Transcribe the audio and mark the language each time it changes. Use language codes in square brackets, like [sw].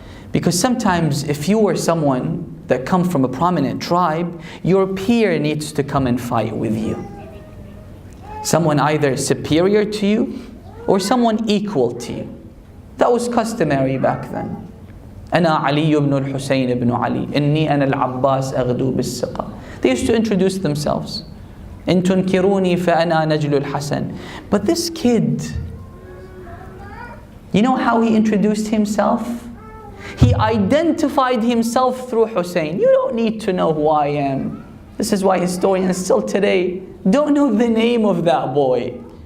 [en] Because sometimes if you were someone that come from a prominent tribe, your peer needs to come and fight with you. Someone either superior to you or someone equal to you. That was customary back then. [ar] أنا علي بن الحسين بن علي إني أنا العباس أغدو بالسقا. [en] They used to introduce themselves. [ar] إن تنكروني فأنا نجل الحسن. [en] But this kid, you know how he introduced himself? He identified himself through Hussain. You don't need to know who I am. This is why historians still today don't know the name of that boy.